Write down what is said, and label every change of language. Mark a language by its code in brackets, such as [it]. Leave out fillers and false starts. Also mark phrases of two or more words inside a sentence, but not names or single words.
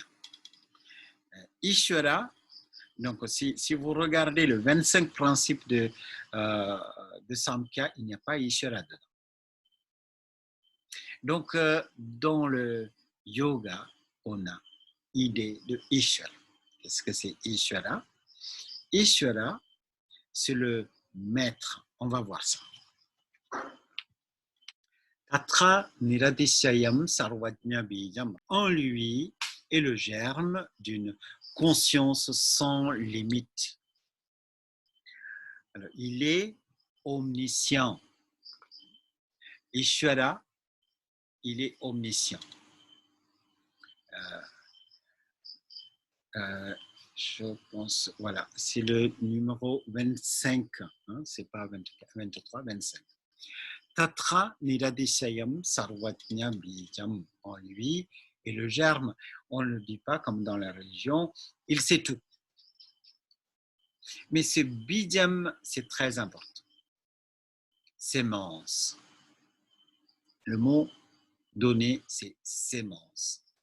[fr] Ishvara, donc si vous regardez le 25 principes de Samkhya, il n'y a pas Ishvara dedans. Donc, dans le yoga, on a idée de Ishvara. Qu'est-ce que c'est Ishvara? Ishvara, c'est le maître. On va voir ça. [sa] तत्र निरतिशयं सर्वज्ञ बीजम्. [fr] En lui est le germe d'une conscience sans limite. Alors, il est omniscient. Ishvara, il est omniscient. Je pense, voilà, c'est le numéro 25, hein, c'est pas 24, 23, 25. [sa] तत्र निरतिशयं सर्वज्ञ बीजम्. [fr] En lui est le germe. On ne le dit pas comme dans la religion, il sait tout. Mais ce bijam, c'est très important. Sémence. Le mot donné, c'est sémence.